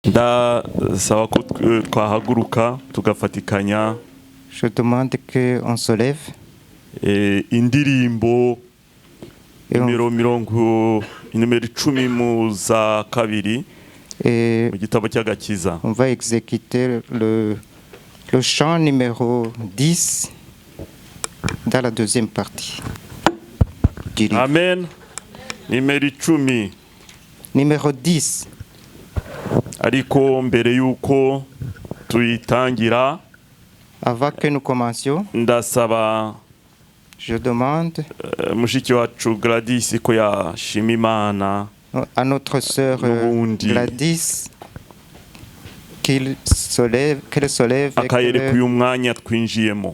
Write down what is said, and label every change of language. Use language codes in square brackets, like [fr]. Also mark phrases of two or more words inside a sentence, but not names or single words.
[rw] ndasaba ko twahaguruka tugafatikanya [fr] Je demande qu'on se lève [rw] indirimbo nimero 10 mu za kabiri mu gitabo cy'agakiza. [fr] On va exécuter le chant numéro 10 dans la deuxième partie du livre. [rw] Amen. Nimero 10. [fr] Numéro 10. [rw] Ariko mbere yuko tuyitangira, [fr] avant que nous commencions, [rw] ndasaba [fr] je demande [rw] mushiki wacu Gladys ko yashima Imana [fr] à notre sœur Gladys qu'elle se lève [rw] akayereka uyu mwanya twinjiyemo